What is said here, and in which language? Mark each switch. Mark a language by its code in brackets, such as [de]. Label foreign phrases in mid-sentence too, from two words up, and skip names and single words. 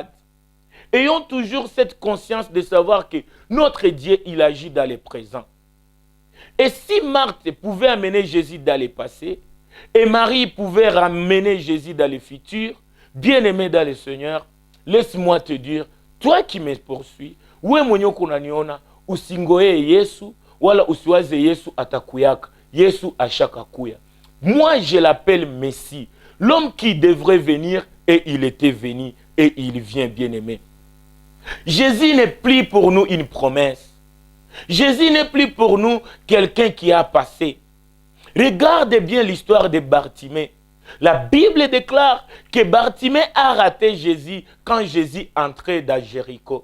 [fr] Ayons toujours cette conscience de savoir que notre Dieu, il agit dans le présent. Et si Marthe pouvait amener Jésus dans le passé, et Marie pouvait ramener Jésus dans le futur, bien-aimés dans le Seigneur, laisse-moi te dire, toi qui me poursuis, [sw] we mwenye kunaniona, usingoye Yesu, wala usiwaze Yesu atakuyaka. Yesu ashaka kuya. [fr] Moi, je l'appelle Messie, l'homme qui devrait venir, et il était venu, et il vient, bien-aimé. Jésus n'est plus pour nous une promesse. Jésus n'est plus pour nous quelqu'un qui a passé. Regardez bien l'histoire de Bartimée. La Bible déclare que Bartimée a raté Jésus quand Jésus entrait dans Jéricho.